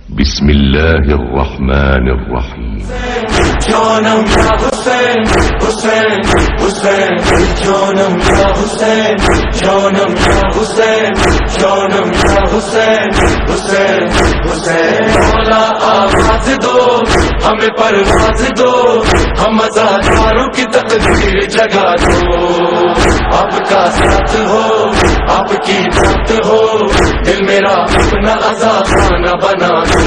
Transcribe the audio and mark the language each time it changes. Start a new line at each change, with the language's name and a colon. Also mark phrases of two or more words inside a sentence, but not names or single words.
Arabic: Bismillahirrahmanirrahim.
Turkish: Canım ya Hüseyin, Hüseyin, Hüseyin. Canım ya Hüseyin, canım ya Hüseyin, canım ya Hüseyin, Hüseyin, Hüseyin.
Hindi: मौला आवाज दो, हमें परवाज दो, हम अज़ादारों की तकदीर जगा दो। आपका साथ हो, आपकी बात हो, दिल मेरा अपना आज़ादाना बना दो।